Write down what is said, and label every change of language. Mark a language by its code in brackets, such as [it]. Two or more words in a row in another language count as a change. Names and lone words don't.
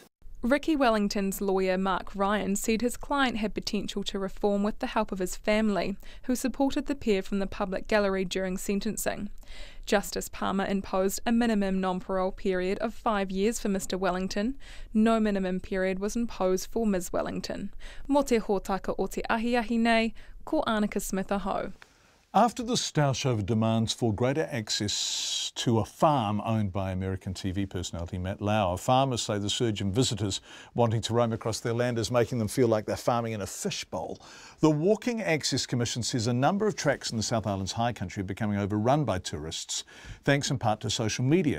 [en] Ricky Wellington's lawyer Mark Ryan said his client had potential to reform with the help of his family, who supported the pair from the public gallery during sentencing. Justice Palmer imposed a minimum non-parole period of 5 years for Mr Wellington. No minimum period was imposed for Ms Wellington. [mi] Mō te hōtaka o te ahiahi nei, ko Annika Smith aho. [en] After the stoush over demands for greater access to a farm owned by American TV personality Matt Lauer, farmers say the surge in visitors wanting to roam across their land is making them feel like they're farming in a fishbowl. The Walking Access Commission says a number of tracks in the South Island's high country are becoming overrun by tourists, thanks in part to social media.